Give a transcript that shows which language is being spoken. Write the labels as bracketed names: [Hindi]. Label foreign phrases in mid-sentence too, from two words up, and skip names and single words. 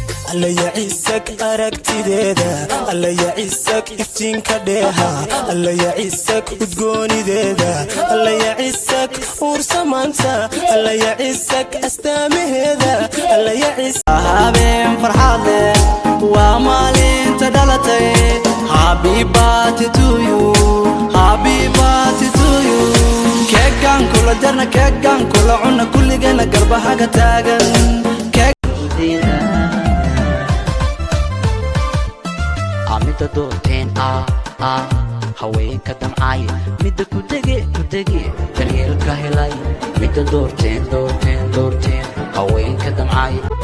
[Somali] Alla ya Ciisak aragtideeda, Alla ya Ciisak iftiinka dheeha, Alla ya Ciisak udgoonideeda, Alla ya Ciisak uur samaanta, Alla ya Ciisak astaamaheeda, Alla ya Ciisak. Habeen farxad leh, waa maalinta dhalatay. [English] Happy birthday to you, happy birthday to you. [Somali] Keegan kula jarna, keegan kula cunna, kulligeena garbaha ka taagan. Keeg- Aa, midda doorteen, aa, aa, haweenka damcay, midda ku dege, ku dege, daryeelka helay, midda doorteen, doorteen, doorteen, haweenka damcay.